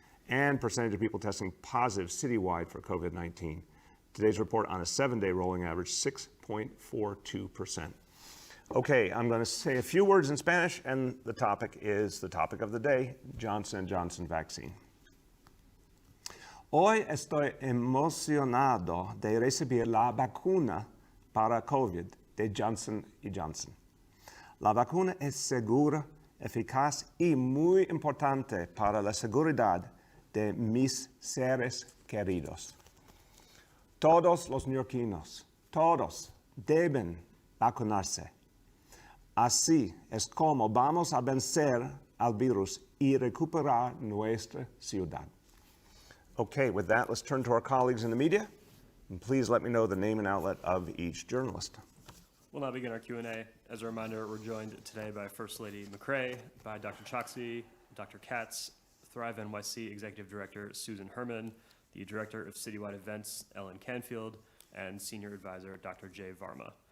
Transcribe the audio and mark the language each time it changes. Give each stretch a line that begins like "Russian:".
English: And percentage of people testing positive citywide for COVID-19. Today's report on a 7-day rolling average, 6.42%. Okay, I'm going to say a few words in Spanish, and the topic is the topic of the day, Johnson & Johnson vaccine.
Spanish: Hoy estoy emocionado de recibir la vacuna para COVID de Johnson & Johnson. La vacuna es segura, eficaz y muy importante para la seguridad de mis seres queridos. Todos los neoyorquinos, todos deben vacunarse. Así es como vamos a vencer al virus y recuperar nuestra ciudad.
English: Okay, with that, let's turn to our colleagues in the media. And please let me know the name and outlet of each journalist. We'll now begin our Q&A. As a reminder, we're joined today by First Lady McRae, by Dr. Choksi, Dr. Katz, Thrive NYC Executive Director Susan Herman, the Director of Citywide Events, Ellen Canfield, and Senior Advisor, Dr. Jay Varma.